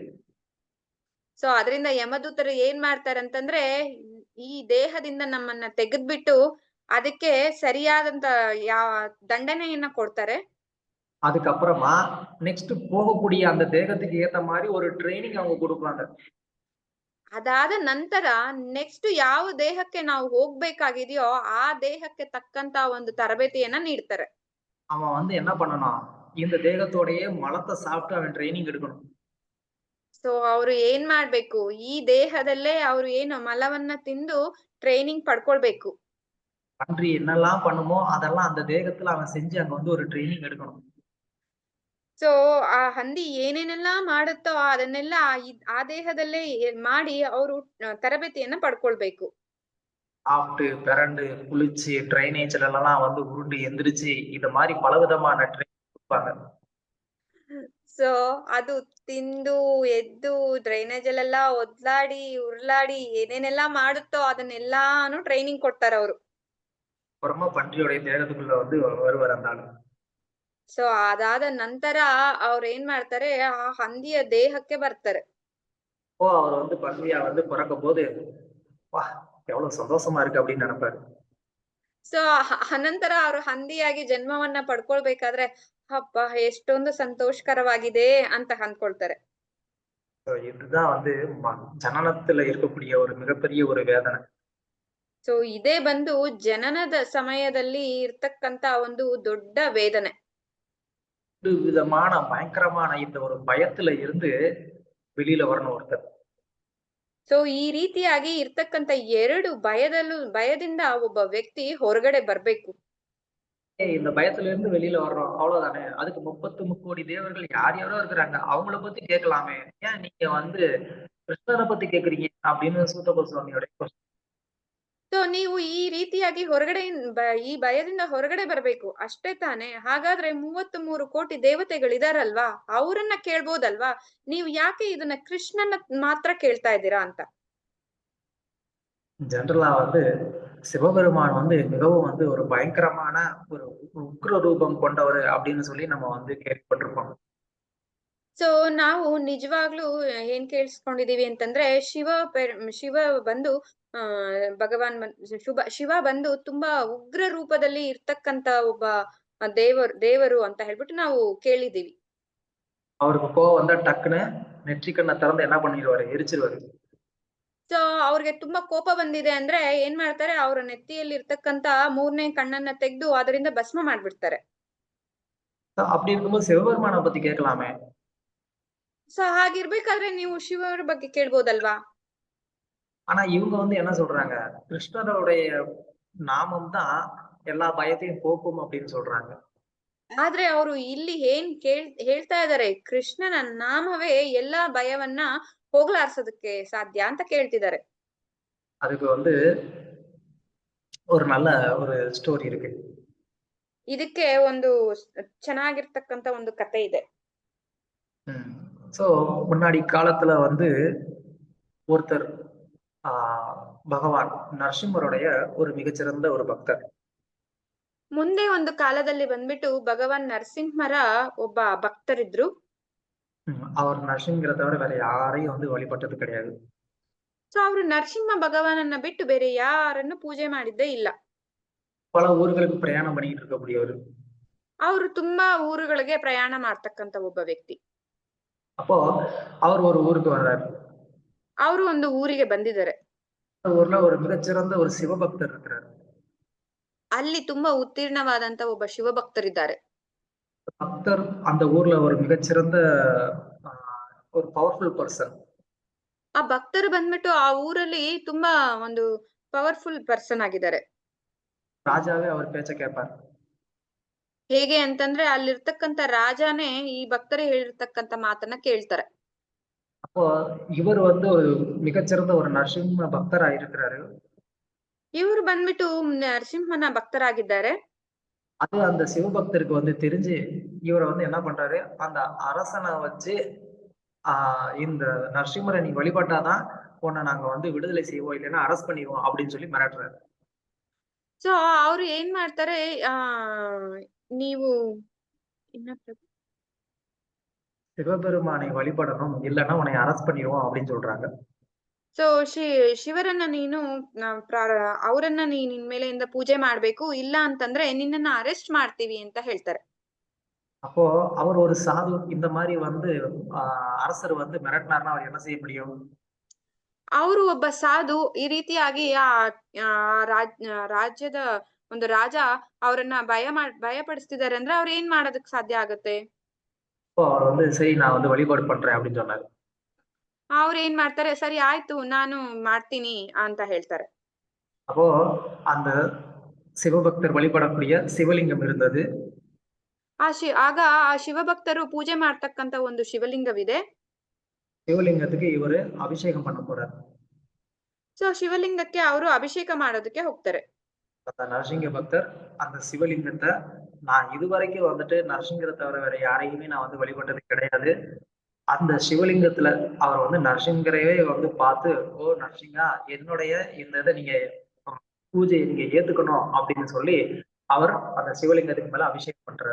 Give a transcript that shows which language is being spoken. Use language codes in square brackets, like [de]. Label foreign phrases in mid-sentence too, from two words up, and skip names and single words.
[kn] ಸೊ ಅದರಿಂದ ಯಮದೂತರು ಏನ್ ಮಾಡ್ತಾರೆ ಅಂತಂದ್ರೆ, ಈ ದೇಹದಿಂದ ನಮ್ಮನ್ನ ತೆಗೆದ್ಬಿಟ್ಟು ಅದಕ್ಕೆ ಸರಿಯಾದಂತ ದಂಡನೆಯನ್ನ ಕೊಡ್ತಾರೆ. [ta] அதுக்கப்புறமா நெக்ஸ்ட் போகக்கூடிய அந்த தேகத்துக்கு ஏத்த மாதிரி ஒரு ட்ரைனிங் அவங்க கொடுப்பாங்க. [kn] ಅದಾದ ನಂತರ ನೆಕ್ಸ್ಟ್ ಯಾವ ದೇಹಕ್ಕೆ ನಾವು ಹೋಗ್ಬೇಕಾಗಿದೆಯೋ ಆ ದೇಹಕ್ಕೆ ತಕ್ಕಂತ ಒಂದು ತರಬೇತಿಯನ್ನ ನೀಡ್ತಾರೆ. [ta] அவன் வந்து என்ன பண்ணணும், இந்த தேகத்தோடயே மலத்தை சாப்பிட்டு அவன் ட்ரைனிங் எடுக்கணும். [kn] ಸೊ ಅವರು ಏನ್ ಮಾಡ್ಬೇಕು, ಈ ದೇಹದಲ್ಲೇ ಅವರು ಏನು ಮಲವನ್ನ ತಿಂದು ಟ್ರೈನಿಂಗ್ ಪಡ್ಕೊಳ್ಬೇಕು. [ta] பன்றி என்னெல்லாம் பண்ணுமோ அதெல்லாம் அந்த தேகத்துல அவன் செஞ்சு அங்க வந்து ஒரு ட்ரைனிங் எடுக்கணும். [kn] ಸೊ ಆ ಹಂದಿ ಏನೇನೆಲ್ಲಾ ಮಾಡುತ್ತೋ ಅದನ್ನೆಲ್ಲ ಆ ದೇಹದಲ್ಲೇ ಮಾಡಿ ಅವರು ತರಬೇತಿಯನ್ನ ಪಡ್ಕೊಳ್ಬೇಕು. [ta] சாப்பிட்டு பிறண்டு குளிச்சு ட்ரைனேஜ்ல எல்லாம் வந்து உருண்டு எந்திரிச்சு இந்த மாதிரி பலவிதமான ட்ரைனிங் கொடுப்பாங்க. [kn] ಸೊ ಅದು ತಿಂದು ಎದ್ದು ಡ್ರೈನೇಜ್ ಅಲ್ಲೆಲ್ಲ ಒದ್ಲಾಡಿ ಉರ್ಲಾಡಿ ಏನೇನೆಲ್ಲಾ ಮಾಡುತ್ತೋ ಅದನ್ನೆಲ್ಲಾನು ಟ್ರೈನಿಂಗ್ ಕೊಡ್ತಾರ ಅವರು. [ta] அப்புறமா பன்றியோடைய தேகத்துக்குள்ள வந்து வருவார் அந்த ஆளு. [kn] ಸೊ ಅದಾದ ನಂತರ ಅವ್ರ ಏನ್ ಮಾಡ್ತಾರೆ, ಆ ಹಂದಿಯ ದೇಹಕ್ಕೆ ಬರ್ತಾರೆ. [ta] அவர் வந்து பன்றியா வந்து பிறக்கும் போது வா எவ்வளவு சந்தோஷமா இருக்கு அப்படின்னு நினைப்பாரு. [kn] ಸೊ ಅನಂತರ ಅವ್ರು ಹಂದಿಯಾಗಿ ಜನ್ಮವನ್ನ ಪಡ್ಕೊಳ್ಬೇಕಾದ್ರೆ ಹಬ್ಬ ಎಷ್ಟೊಂದು ಸಂತೋಷಕರವಾಗಿದೆ ಅಂತ ಅಂದ್ಕೊಳ್ತಾರೆ. [ta] இதுதான் வந்து ஜனனத்துல இருக்கக்கூடிய ஒரு மிகப்பெரிய ஒரு வேதனை. [kn] ಸೊ ಇದೇ ಬಂದು ಜನನದ ಸಮಯದಲ್ಲಿ ಇರ್ತಕ್ಕಂತ ಒಂದು ದೊಡ್ಡ ವೇದನೆ. [ta] ஒரு விதமான பயங்கரமான இந்த ஒரு பயத்துல இருந்து வெளியில வரணும் ஒருத்தர். [kn] ಸೊ ಈ ರೀತಿಯಾಗಿ ಇರ್ತಕ್ಕಂತ ಎರಡು ಭಯದಿಂದ ಒಬ್ಬ ವ್ಯಕ್ತಿ ಹೊರಗಡೆ ಬರ್ಬೇಕು. [ta] இந்த பயத்துல இருந்து வெளியில வர்றோம் அவ்வளவுதானே. அதுக்கு 33 கோடி தேவர்கள் யார் யாரோ இருக்கிறாங்க. அவங்கள பத்தி கேட்கலாமே. ஏன் நீங்க வந்து கிருஷ்ணரை பத்தி கேக்குறீங்க அப்படின்னு சூத்த கோஸ்வாமியோட question. [kn] ಸೊ ನೀವು ಈ ರೀತಿಯಾಗಿ ಈ ಭಯದಿಂದ ಹೊರಗಡೆ ಬರ್ಬೇಕು ಅಷ್ಟೇ ತಾನೇ. ಹಾಗಾದ್ರೆ 33 ಕೋಟಿ ದೇವತೆಗಳಿದಾರಲ್ವಾ, ಅವರನ್ನ ಕೇಳ್ಬೋದಲ್ವಾ, ನೀವು ಯಾಕೆ ಇದನ್ನ ಕೃಷ್ಣನ ಮಾತ್ರ ಕೇಳ್ತಾ ಇದ್ದೀರಾ ಅಂತ. [ta] ஜெனரலா வந்து சிவபெருமான் வந்து மிகவும் வந்து ஒரு பயங்கரமான ஒரு உக்ர ரூபம் கொண்டவர் அப்படின்னு சொல்லி நம்ம வந்து கேள்விப்பட்டிருப்போம். [kn] ಸೊ ನಾವು ನಿಜವಾಗ್ಲೂ ಏನ್ ಕೇಳಿಸ್ಕೊಂಡಿದೀವಿ ಅಂತಂದ್ರೆ ಶಿವ ಬಂದು ಶಿವ ಬಂದು ತುಂಬಾ ಉಗ್ರ ರೂಪದಲ್ಲಿ ಇರ್ತಕ್ಕಂತ ಒಬ್ಬ ದೇವರು ಅಂತ ಹೇಳ್ಬಿಟ್ಟು ನಾವು ಕೇಳಿದೀವಿ. [ta] அவருக்கு கோவம் வந்தா டக்குன்னு நெற்றிக்கண்ணை திறந்து என்ன பண்ணிடுவாரு, எரிச்சிருவாரு. [kn] ಸೊ ಅವ್ರಿಗೆ ತುಂಬಾ ಕೋಪ ಬಂದಿದೆ ಅಂದ್ರೆ ಏನ್ ಮಾಡ್ತಾರೆ, ಅವ್ರ ನೆತ್ತಿಯಲ್ಲಿ ಇರ್ತಕ್ಕಂತ 3ನೇ ಕಣ್ಣನ್ನ ತೆಗೆದು ಅದರಿಂದ ಭಸ್ಮ ಮಾಡ್ಬಿಡ್ತಾರೆ. [ta] அப்படி இருக்கும்போது சிவபெருமானை பத்தி கேட்கலாமே. [kn] ಸೊ ಹಾಗಿರ್ಬೇಕಾದ್ರೆ ನೀವು ಶಿವರ ಬಗ್ಗೆ ಕೇಳ್ಬೋದಲ್ವಾ. [ta] ஆனா இவங்க வந்து என்ன சொல்றாங்க, கிருஷ்ணருடைய நாமம் தான் எல்லா பயத்தையும் போக்கும் அப்படின்னு சொல்றாங்க. [kn] ಆದ್ರೆ ಅವರು ಇಲ್ಲಿ ಏನ್ ಹೇಳ್ತಾ ಇದಾರೆ, ಕೃಷ್ಣನ ನಾಮವೇ ಎಲ್ಲಾ ಭಯವನ್ನ ಹೋಗ್ಲಾಡ್ಸೋದಕ್ಕೆ ಸಾಧ್ಯ ಅಂತ ಕೇಳ್ತಿದ್ದಾರೆ. [ta] அதுக்கு வந்து ஒரு நல்ல ஒரு ஸ்டோரி இருக்கு. [kn] ಇದಕ್ಕೆ ಒಂದು ಚೆನ್ನಾಗಿರ್ತಕ್ಕಂತ ಒಂದು ಕತೆ ಇದೆ. [ta] சோ முன்னாடி காலத்துல வந்து ஒருத்தர் பகவான் நரசிம்மருடைய ஒரு மிகச்சிறந்த ஒரு பக்தர். [kn] ಮುಂದೆ ಒಂದು ಕಾಲದಲ್ಲಿ ಬಂದ್ಬಿಟ್ಟು ಭಗವಾನ್ ನರಸಿಂಹರ ಒಬ್ಬ ಭಕ್ತರಿದ್ರು. [ta] அவர் நரசிம்மரை தவிர வேற யாரையும் வந்து வழிபட்டது கிடையாது. [kn] ಸೊ ಅವರು ನರಸಿಂಹ ಭಗವಾನನ್ನ ಬಿಟ್ಟು ಬೇರೆ ಯಾರನ್ನು ಪೂಜೆ ಮಾಡಿದ್ದೇ ಇಲ್ಲ. [ta] பல ஊர்களுக்கு பிரயாணம் பண்ணிட்டு இருக்கக்கூடியவர். [kn] ಅವರು ತುಂಬಾ ಊರುಗಳಿಗೆ ಪ್ರಯಾಣ ಮಾಡ್ತಕ್ಕಂತ ಒಬ್ಬ ವ್ಯಕ್ತಿ. [ta] அப்போ அவர் ஒரு ஊருக்கு வர்றாரு. [kn] ಅವರು ಒಂದು ಊರಿಗೆ ಬಂದಿದ್ದಾರೆ. [ta] ஊர்ல ஒரு மிகச்சிறந்த ஒரு சிவபக்தர் இருக்கிறார். [kn] ಅಲ್ಲಿ ತುಂಬಾ ಉತ್ತೀರ್ಣವಾದಂತ ಒಬ್ಬ ಶಿವಭಕ್ತರಿದ್ದಾರೆ. [ta] பக்தர் அந்த ஊர்ல ஒரு மிகச்சிறந்த ஒரு [en] powerful person. [kn] ಆ ಭಕ್ತರು ಬಂದ್ಬಿಟ್ಟು ಆ ಊರಲ್ಲಿ ತುಂಬಾ ಒಂದು [en] powerful person [kn] ಆಗಿದ್ದಾರೆ. [ta] ராஜாவே அவர் பேச்ச கேட்பார். [kn] ಹೇಗೆ ಅಂತಂದ್ರೆ ಅಲ್ಲಿರ್ತಕ್ಕಂತ ರಾಜಾನೇ ಈ ಭಕ್ತರು ಹೇಳಿರ್ತಕ್ಕಂತ ಮಾತನ್ನ ಕೇಳ್ತಾರೆ. [ta] அப்போ இவர் வந்து ஒரு மிகச்சிறந்த ஒரு நரசிம்ம பக்தரா இருக்கிறாரு. [kn] ಇವರು ಬಂದ್ಬಿಟ್ಟು ನರಸಿಂಹನ ಭಕ್ತರಾಗಿದ್ದಾರೆ. [ta] அது அந்த சிவபக்தருக்கு வந்து தெரிஞ்சு இவரை வந்து என்ன பண்றாரு, அந்த அரசனை வச்சு இந்த நரசிம்மரை நீ வழிபட்டாதான் உன்னை நாங்க வந்து விடுதலை செய்வோம், இல்லைன்னா அரெஸ்ட் பண்ணிடுவோம் அப்படின்னு சொல்லி மிரட்டுறாரு. [kn] ಸೊ ಅವ್ರು ಏನ್ ಮಾಡ್ತಾರೆ, ನೀವು [ta] சிவபெருமானை வழிபடணும், இல்லைன்னா உன்னை அரெஸ்ட் பண்ணிடுவோம் அப்படின்னு சொல்றாங்க. [kn] ಸೊ ಶಿವರನ್ನ ನೀನು ಅವರನ್ನ ನಿನ್ ಮೇಲೆಯಿಂದ ಪೂಜೆ ಮಾಡ್ಬೇಕು, ಇಲ್ಲ ಅಂತಂದ್ರೆ ನಿನ್ನನ್ನ ಅರೆಸ್ಟ್ ಮಾಡ್ತೀವಿ ಅಂತ ಹೇಳ್ತಾರೆ. [ta] அப்போ அவர் ஒரு சாது, இந்த மாதிரி வந்து அரசர் வந்து மிரட்டினார்னா அவர் என்ன செய்ய முடியும்? [kn] ಅವರು ಒಬ್ಬ ಸಾಧು ಈ ರೀತಿಯಾಗಿ ರಾಜ್ಯದ ಒಂದು ರಾಜ ಅವರನ್ನ ಭಯಪಡಿಸ್ತಿದ್ದಾರೆ ಅಂದ್ರೆ ಅವ್ರು ಏನ್ ಮಾಡೋದಕ್ ಸಾಧ್ಯ ಆಗತ್ತೆ? [ta] அப்போ அவர் வந்து சரி நான் வந்து வழிபாடு பண்றேன் அப்படின்னு சொன்னாரு. [kn] ಅವ್ರು ಏನ್ ಮಾಡ್ತಾರೆ, ಸರಿ ಆಯ್ತು ನಾನು ಮಾಡ್ತೀನಿ ಅಂತ ಹೇಳ್ತಾರೆ. [ta] அப்போ அந்த சிவபக்தர் வழிபடக்கூடிய சிவலிங்கம் இருந்தது. [kn] ಆಗ ಆ ಶಿವಭಕ್ತರು ಪೂಜೆ ಮಾಡ್ತಕ್ಕಂತ ಒಂದು ಶಿವಲಿಂಗವಿದೆ. ಶಿವಲಿಂಗಕ್ಕೆ ಇವರು ಅಭಿಷೇಕ [ta] பண்ண போறாரு. [kn] ಸೊ ಶಿವಲಿಂಗಕ್ಕೆ ಅವರು ಅಭಿಷೇಕ ಮಾಡೋದಕ್ಕೆ ಹೋಗ್ತಾರೆ. [ta] நரசிங்க பக்தர் அந்த சிவலிங்கத்தை, நான் இதுவரைக்கும் வந்துட்டு நரசிங்கரை தவிர வேற யாரையுமே நான் வந்து வழிபட்டது கிடையாது. அந்த சிவலிங்கத்துல அவர் வந்து நரசிங்கரையே வந்து பார்த்து, ஓ நரசிங்கா, என்னுடைய இந்த இதை நீங்க பூஜையை நீங்க ஏத்துக்கணும் அப்படின்னு சொல்லி அவர் அந்த சிவலிங்கத்துக்கு மேல அபிஷேகம் பண்றாரு.